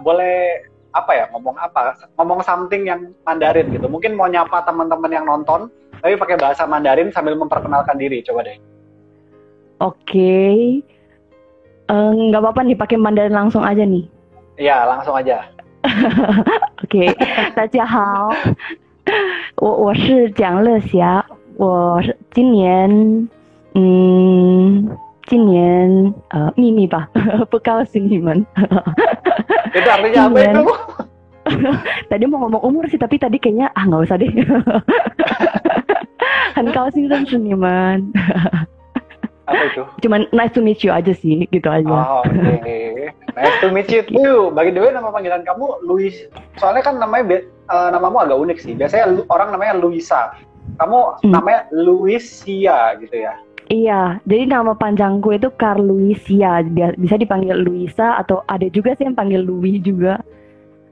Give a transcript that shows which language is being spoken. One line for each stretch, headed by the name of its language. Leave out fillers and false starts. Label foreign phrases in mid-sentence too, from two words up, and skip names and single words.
Indonesian: Boleh ngomong something yang Mandarin gitu. Mungkin mau nyapa teman-teman yang nonton, tapi pakai bahasa Mandarin sambil memperkenalkan diri, coba deh. Oke. Nggak apa-apa nih, pakai Mandarin langsung aja nih. Iya, langsung aja.
Chinese: OK， 大家好，我是蒋乐霞，我今年秘密吧，不告诉你们。
Indonesian: Itu artinya apa itu? Tadi mau ngomong umur sih, tapi tadi kayaknya nggak usah deh.
Chinese: 很高兴认识你们。
Indonesian: Apa itu? Cuman
English: nice to meet you
Indonesian: aja sih, gitu aja. Oh, oke.
English: Nice to meet you too. By the way,
Indonesian: nama panggilan kamu Luis. Soalnya kan namamu agak unik sih. Biasanya orang namanya Luisa. Kamu namanya Luisia gitu ya? Iya, jadi nama panjangku itu Carluisia. Bisa dipanggil Luisa, atau ada juga sih yang panggil Louis juga.